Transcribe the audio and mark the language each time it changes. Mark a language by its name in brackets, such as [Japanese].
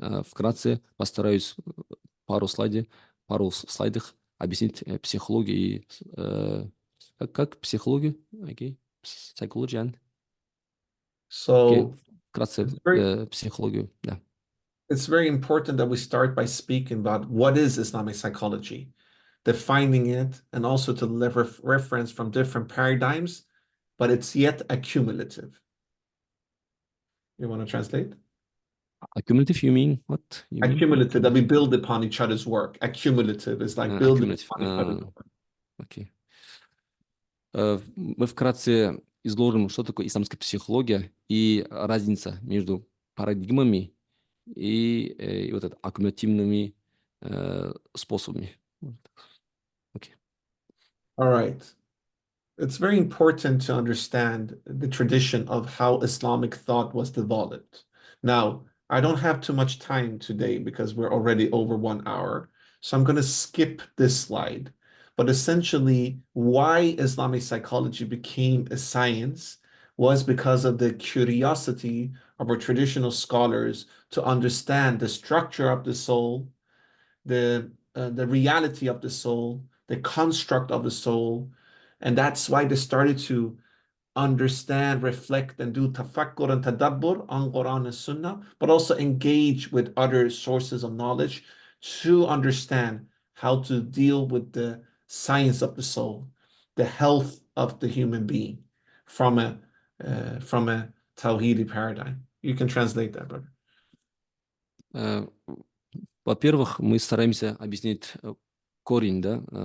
[Russian] Вкратце постараюсь пару слайдов объяснить психологию и как психологию, psychology. [English] So [Russian] вкратце психологию, да. [English] It's very important that we start by speaking about what is Islamic psychology, defining it, and also to reference from different paradigms, but it's yet accumulative. You want to translate? Accumulative, you mean? What? You mean? Accumulative, that we build upon each other's work. Accumulative is like building Accumulative. upon each other's work. [Russian] Окей. Мы вкратце изложим, что такое исламская психология и разница между парадигмами и вот это аккумулятивными способами. [English] Okay. All right. It's very important to understand the tradition of how Islamic thought was developed. Now, I don't have too much time today because we're already over 1 hour. So I'm going to skip this slide. But essentially, why Islamic psychology became a science was because of the curiosity of our traditional scholars to understand the structure of the soul, the reality of the soul, the construct of the soul. And that's why they started to understand, reflect, and do tafakkur and tadabbur on Quran and Sunnah, but also engage with other sources of knowledge to understand how to deal with the science of the soul, the health of the human being from a Tawhidi paradigm. You can translate that, brother. [Russian] Во-первых, мы стараемся объяснить корень, да?